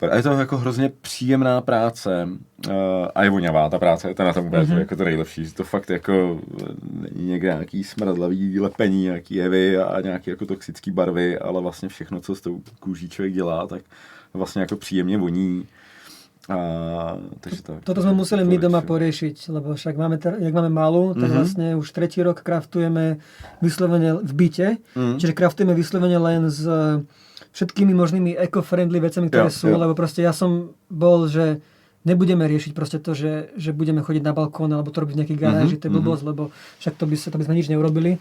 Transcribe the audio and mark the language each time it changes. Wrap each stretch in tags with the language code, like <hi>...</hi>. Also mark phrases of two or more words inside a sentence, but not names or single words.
<cs>A je to jako hrozně příjemná práce a je voňavá ta práce, to na tom bude jako to nejlepší, že to fakt jako není někde nějaký smradlavý lepení, nějaký jevy a nějaký jako toxický barvy, ale vlastně všechno, co s tou kůží člověk dělá, tak vlastně jako příjemně voní.</cs> <sk>Toto sme museli my doma poriešiť, lebo však jak máme malú, tak vlastne už 3. rok kraftujeme vyslovene v byte, čiže kraftujeme vyslovene len s všetkými možnými eco-friendly vecami, ktoré sú, lebo proste ja som bol, že nebudeme riešiť proste to, že budeme chodiť na balkón alebo to robiť v nejakých garáži, to je blbosť, lebo však to by sme nič neurobili.</sk>